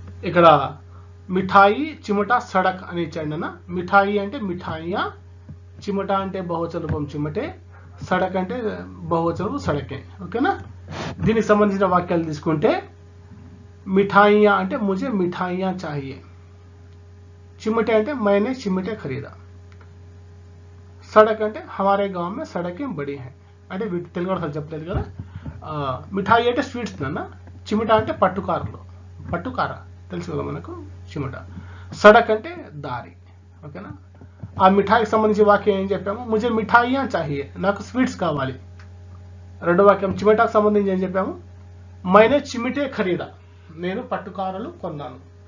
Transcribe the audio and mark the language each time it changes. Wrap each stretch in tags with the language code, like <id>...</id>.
<te>ఇక్కడ మిఠాయి, చిమట, సడక్ అని ఇచ్చాడు అన్న. మిఠాయి అంటే మిఠాయియా, చిమట అంటే బహువచన రూపం చిమటే, సడక్ అంటే బహువచన సడకే. ఓకేనా? దీనికి సంబంధించిన వాక్యాలు తీసుకుంటే మిఠాయియా అంటే</te> <hi>ముझे మిఠాయియా చాహియే. चिमटे అంటే मैंने चिमटे खरीदा. सड़क అంటే हमारे गांव में सड़कें बड़ी हैं</hi> <te>అంటే తెలుగు అర్థాలు చెప్పలేదు కదా. మిఠాయి అంటే స్వీట్స్ నాన్న. చిమట అంటే పట్టుకార తెలుసు కదా మనకు చిమట. సడక్ అంటే దారి. ఓకేనా? ఆ మిఠాయికి సంబంధించి వాక్యం ఏం చెప్పాము?</te> <hi>ముజే మిఠాయియా చాహియే,</hi> <te>నాకు స్వీట్స్ కావాలి. రెండో వాక్యం చిమెటాకు సంబంధించి ఏం చెప్పాము?</te> <hi>మైనే చిమిటే ఖరీదా,</hi> <te>నేను పట్టుకారలు కొన్నాను.</te>